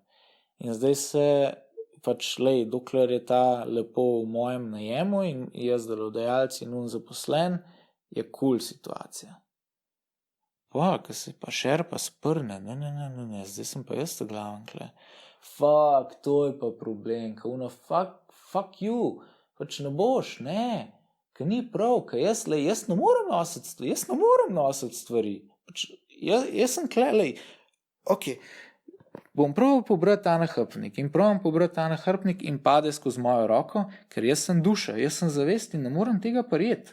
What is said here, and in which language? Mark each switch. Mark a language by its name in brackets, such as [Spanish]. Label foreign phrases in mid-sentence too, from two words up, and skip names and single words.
[Slovenian] In zdaj se pač, dokler je ta lepo v mojem najemu in jaz delodajalec in on zaposlen, je cool situacija. Pa, ko se pa šerpa sprne, ne, zdaj sem pa jaz glaven, Fuck, to je pa problem, [English] fuck you, [Slovenian] pač ne boš, ne, ker ni prav, ker jaz ne morem nositi stvari, pač jaz sem ok, bom probal pobrati ta nahrbtnik in pade skozi mojo roko, ker jaz sem duša, jaz sem zavest in ne morem tega prijeti.